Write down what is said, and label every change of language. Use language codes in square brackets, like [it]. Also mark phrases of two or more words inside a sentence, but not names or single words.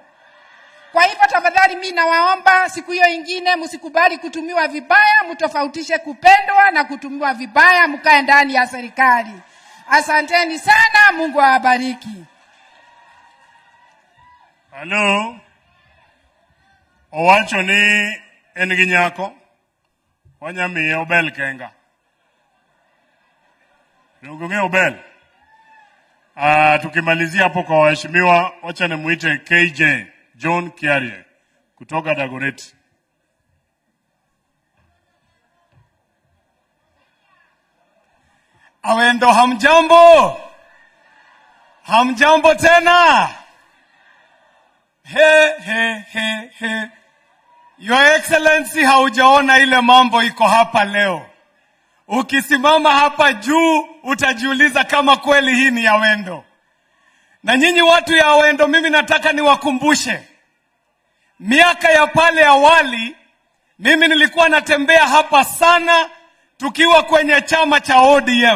[sw] Kwa hivyo tafadhali mimi nawaomba siku hiyo ingine msikubali kutumiwa vibaya, mtofautishe kupendwa na kutumiwa vibaya, mkae ndani ya serikali. Asanteni sana, Mungu awabariki. [en] Hello. [luo] Owacho ni enginyako. Wanyami obel kenga. Nungunge obel. [sw] Tukimalizia hapo kwa waheshimiwa, wacha nimuite KJ John Kiarie kutoka Dagoretti. Awendo hamjambo. Hamjambo tena. He. [en] Your Excellency, [sw] haujaona ile mambo iko hapa leo. Ukisimama hapa juu utajiuliza kama kweli hii ni Awendo. Na nyinyi watu ya Awendo, mimi nataka niwakumbushe. Miaka ya pale awali, mimi nilikuwa natembea hapa sana tukiwa kwenye chama cha ODM.